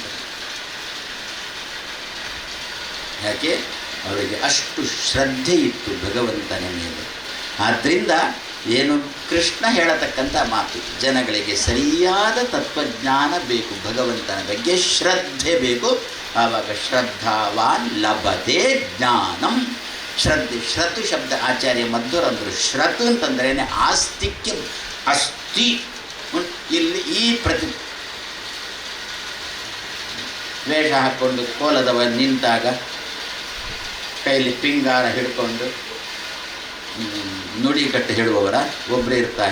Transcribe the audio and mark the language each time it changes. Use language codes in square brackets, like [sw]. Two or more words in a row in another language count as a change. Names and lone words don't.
[kn] ಯಾಕೆ ಅವರಿಗೆ ಅಷ್ಟು ಶ್ರದ್ಧೆ ಇತ್ತು ಭಗವಂತನ ಮೇಲೆ. ಆದ್ದರಿಂದ ಏನು ಕೃಷ್ಣ ಹೇಳತಕ್ಕಂಥ ಮಾತು, ಜನಗಳಿಗೆ ಸರಿಯಾದ ತತ್ವಜ್ಞಾನ ಬೇಕು, ಭಗವಂತನ ಬಗ್ಗೆ ಶ್ರದ್ಧೆ ಬೇಕು. [sa] ಆವಾಗ ಶ್ರದ್ಧಾವಾನ್ ಲಭತೆ ಜ್ಞಾನಂ. [kn] ಶ್ರದ್ಧೆ, ಶ್ರತು ಶಬ್ದ ಆಚಾರ್ಯ ಮಧ್ವರಂದರು. ಶ್ರತು ಅಂತಂದ್ರೇ ಆಸ್ತಿಕ್ಯ, ಅಸ್ತಿ. ಇಲ್ಲಿ ಈ ವೇಷ ಹಾಕ್ಕೊಂಡು ಕೋಲದವ ನಿಂತಾಗ ಕೈಲಿ ಪಿಂಗಾರ ಹಿಡ್ಕೊಂಡು ನುಡಿ ಕಟ್ಟಿ ಹೇಳುವವರ ಒಬ್ಬರೇ ಇರ್ತಾರೆ.